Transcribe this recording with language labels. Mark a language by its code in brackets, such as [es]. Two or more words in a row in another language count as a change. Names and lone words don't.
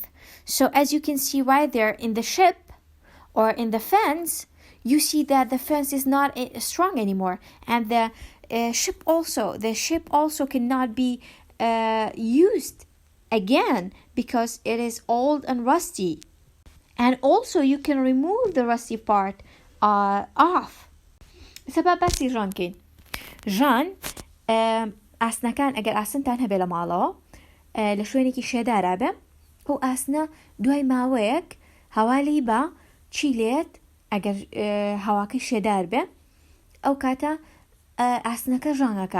[en] So as you can see right there in the ship or in the fence, you see that the fence is not strong anymore, and the ship also cannot be used again because it is old and rusty. And also you can remove the rusty part off. [ckb] سبب بەسی ژانکەین. ژان ئاسنەکان ئەگەر ئاسنتان هەبێ لە ماڵەوە لە شوێنێکی شێدارا بێ ئەو ئاسنە دوای ماوەیەک هەوالی بە چی لێت ئەگەر هەواکەی شێدار بێ ئەو کاتە ئاسنەکە ژانگەکە.